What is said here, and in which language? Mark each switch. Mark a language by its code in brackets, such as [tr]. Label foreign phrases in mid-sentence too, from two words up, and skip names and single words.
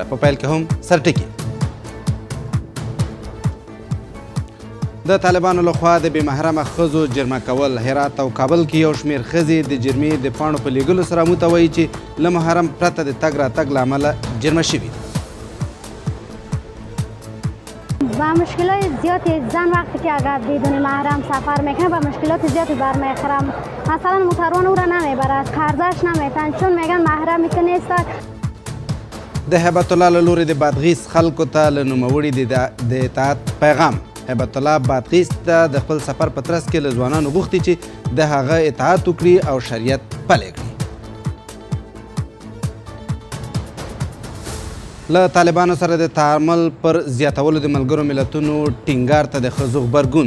[ps] په پیل کې هم سرټکي. د طالبانو لخوا د بې محرمه ښځو جرمه کول. هرات او کابل کې یو شمېر ښځې د جرمې د پاڼو په لیږلو سره موږ ته وایي چې له محرم پرته د تګ راتګ له امله جرمه شوي دي. [fa] با مشکلات زیادی زن وقتی که اگر بدون محرم سفر میکنه با مشکلات زیادی برمیخورم. مثلا موتروان او را نمیبرد، خرجش نمیتن چون میگن محرمی که نیست. [ps] د هیبت الله له لورې د بادغیس خلکو ته له نوموړي د اطاعت پیغام. هیبت الله بادغیس ته د خپل سفر په ترڅ کې له ځوانانو غوښتي چې د هغه اطاعت وکړي او شریعت پلی کړي. له طالبانو سره د تعامل پر زیاتولو د ملګرو ملتونو ټینګار ته د ښځو غبرګون.